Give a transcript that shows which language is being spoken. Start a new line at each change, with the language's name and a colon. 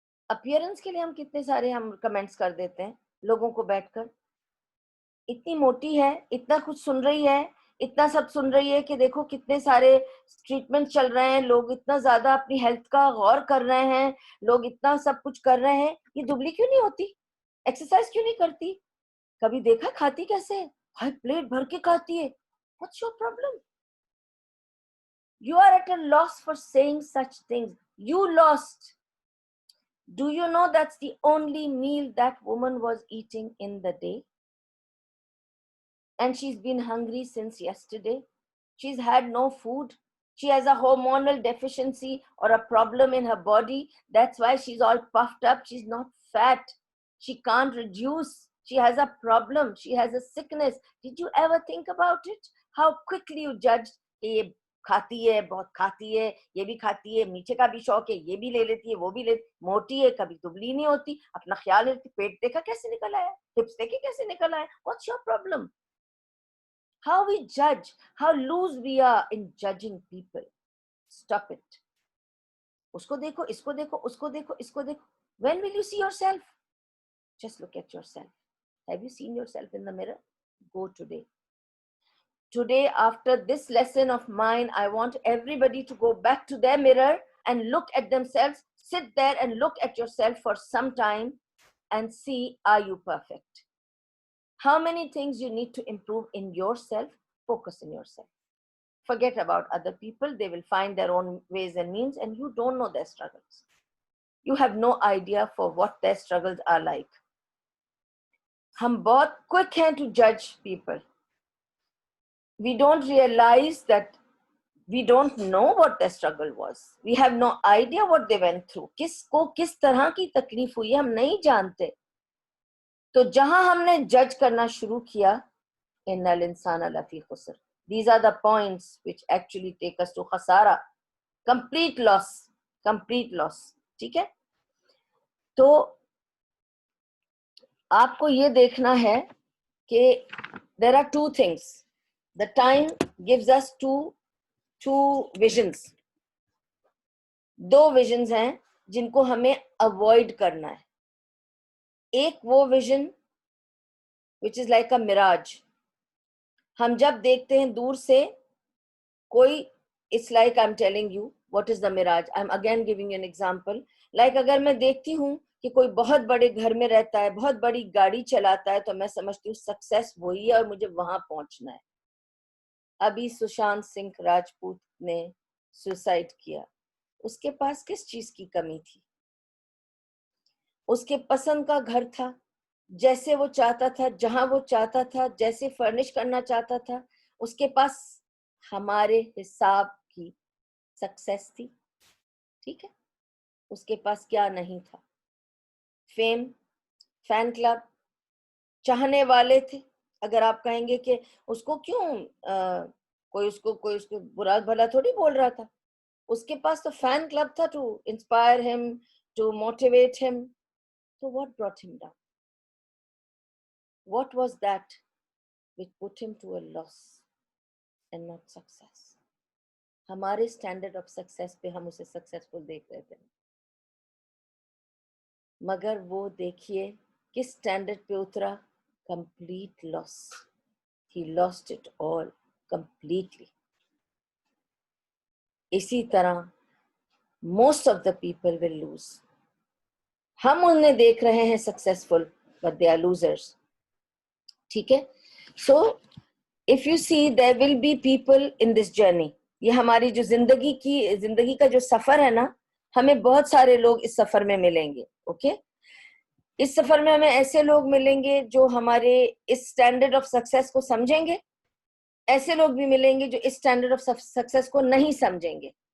Urdu: Appearance کے لیے ہم کتنے سارے کمنٹس کر دیتے ہیں لوگوں کو بیٹھ کر, اتنی موٹی ہے, اتنا کچھ سن رہی ہے, اتنا سب سن رہی ہے کہ دیکھو کتنے سارے ٹریٹمنٹ چل رہے ہیں, لوگ اتنا زیادہ اپنی ہیلتھ کا غور کر رہے ہیں, لوگ اتنا سب کچھ کر رہے ہیں, یہ دبلی کیوں نہیں ہوتی؟ ایکسرسائز کیوں نہیں کرتی؟ کبھی دیکھا کھاتی کیسے ہے؟ ہر پلیٹ بھر کے کھاتی ہے.
English: What's your problem? You are at a loss for saying such things. You lost. Do you know that's the only meal that woman was eating in the day? And she's been hungry since yesterday. She's had no food. She has a hormonal deficiency or a problem in her body. That's why she's all puffed up. She's not fat. She can't reduce. She has a problem. She has a sickness. Did you ever think about it? How quickly you judge
Urdu: کہ یہ کھاتی ہے, بہت کھاتی ہے, یہ بھی کھاتی ہے, میٹھے کا بھی شوق ہے, یہ بھی لے لیتی ہے, وہ بھی لے, موٹی ہے, کبھی دبلی نہیں ہوتی, اپنا خیال ہے. پیٹ دیکھا کیسے نکل آیا, ہپس دیکھے کیسے نکل آیا.
English: What's your problem? How we judge, how loose we are in judging people. Stop it.
Urdu: اس کو دیکھو, اس کو دیکھو, اس کو دیکھو, اس کو دیکھو.
English: When will you see yourself? Just look at yourself. Have you seen yourself in the mirror? Go today. Today, after this lesson of mine, I want everybody to go back to their mirror and look at themselves. Sit there and look at yourself for some time and see, are you perfect? How many things you need to improve in yourself? Focus on yourself. Forget about other people. They will find their own ways and means, and you don't know their struggles. You have no idea for what their struggles are like.
Urdu: ہم بہت
English: quick
Urdu: ہیں
English: to judge people. We don't realize that we don't know what their struggle was. We have no idea what they went through.
Urdu: کس کو کس طرح کی تکلیف ہوئی ہم نہیں جانتے. تو جہاں ہم نے جج کرنا شروع کیا,
Arabic: ان الانسان لفی خسر.
English: These are the points which actually take us to خسارہ, complete loss, complete loss.
Urdu: ٹھیک ہے. تو آپ کو یہ دیکھنا ہے کہ
English: there are two things. The time gives us two visions.
Urdu: 2 visions ہیں جن کو ہمیں avoid کرنا ہے. ایک وہ
English: vision which is like a mirage.
Urdu: ہم جب دیکھتے ہیں دور سے کوئی,
English: it's like I'm telling you what is the mirage. I'm again giving you an example.
Urdu: Like اگر میں دیکھتی ہوں کہ کوئی بہت بڑے گھر میں رہتا ہے, بہت بڑی گاڑی چلاتا ہے, تو میں سمجھتی ہوں سکسیس وہی ہے اور مجھے وہاں پہنچنا ہے. ابھی سشانت سنگھ راجپوت نے سوسائڈ کیا, اس کے پاس کس چیز کی کمی تھی؟ اس کے پسند کا گھر تھا, جیسے وہ چاہتا تھا, جہاں وہ چاہتا تھا, جیسے فرنش کرنا چاہتا تھا. اس کے پاس ہمارے حساب کی سکسیس تھی. ٹھیک ہے, اس کے پاس کیا نہیں تھا؟ فیم, فین کلب, چاہنے والے تھے. اگر آپ کہیں گے کہ اس کو کیوں کوئی اس کو برا بھلا تھوڑی بول رہا تھا, اس کے پاس تو فین کلب تھا
English: To inspire ہم, to motivate ہم. So what brought him down? What was that which put him to a loss and not success?
Urdu: ہمارے اسٹینڈرڈ آف سکسیس پہ ہم اسے سکسیسفل دیکھ رہے تھے, مگر وہ دیکھیے کس اسٹینڈرڈ پہ اترا, complete loss.
English: He lost it all completely.
Urdu: اسی طرح
English: most of the people will lose.
Urdu: ہم انہیں دیکھ رہے ہیں successful,
English: but they are losers.
Urdu: ٹھیک ہے,
English: so if you see there will be people in this journey.
Urdu: یہ ہماری جو زندگی کا جو سفر ہے نا, ہمیں بہت سارے لوگ اس سفر میں ملیں گے. اوکے, اس سفر میں ہمیں ایسے لوگ ملیں گے جو ہمارے اس اسٹینڈرڈ آف سکسیس کو سمجھیں گے, ایسے لوگ بھی ملیں گے جو اس اسٹینڈرڈ آف سکسیس کو نہیں سمجھیں گے.